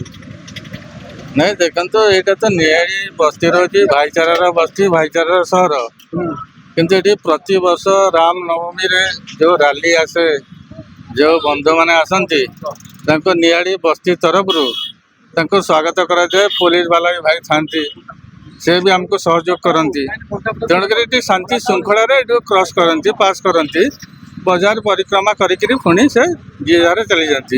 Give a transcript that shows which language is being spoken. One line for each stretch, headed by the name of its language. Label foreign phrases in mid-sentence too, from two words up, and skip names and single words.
Hindi: नहीं देखो तो यहाँ तो नियाली बस्ती रही भाईचारा बस्ती भाईचारा सहर
Odia: କିନ୍ତୁ ଏଠି ପ୍ରତିବର୍ଷ ରାମ ନବମୀରେ ଯେଉଁ ରାଲି ଆସେ, ଯେଉଁ ବନ୍ଧୁମାନେ ଆସନ୍ତି ତାଙ୍କୁ ନିଆଳି ବସ୍ତି ତରଫରୁ ତାଙ୍କୁ ସ୍ୱାଗତ କରାଯାଏ। ପୋଲିସ ବାଲା ବି ଭାଇ ଥାନ୍ତି, ସେ ବି ଆମକୁ ସହଯୋଗ କରନ୍ତି। ତେଣୁକରି ଏଠି ଶାନ୍ତି ଶୃଙ୍ଖଳାରେ ଏଠୁ କ୍ରସ୍ କରନ୍ତି, ପାସ୍ କରନ୍ତି, ବଜାର ପରିକ୍ରମା କରିକିରି ପୁଣି ସେ ଯିଏ ଯାରେ ଚାଲିଯାଆନ୍ତି।